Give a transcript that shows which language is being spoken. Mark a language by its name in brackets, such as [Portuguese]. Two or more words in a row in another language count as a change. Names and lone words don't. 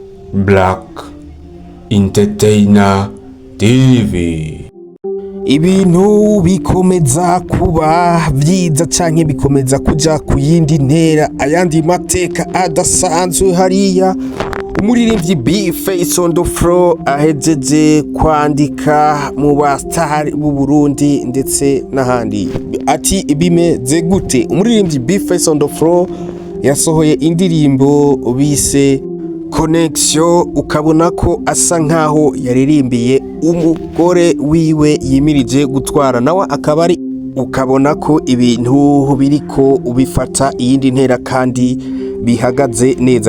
[Rundi] Black Entertainer TV. Ibintu bikomeza kuba vyiza canke bikomeza kuja ku yindi ntera, ayandi mateka adasanzwe hariya umuririmbyi B-Face on the floor ahejeje kwandika mu bastar b'u Burundi ndetse n'ahandi. Ati bimeze gute? Umuririmbyi B-Face on the floor yasohoye indirimbo bise Connection, ukabona ko asa nkaho yaririmbiye umugore wiwe yimirije gutwara, nawe akaba ari ukabona ko ibintu biriko ubifata iyindi ntera kandi bihagaze neza.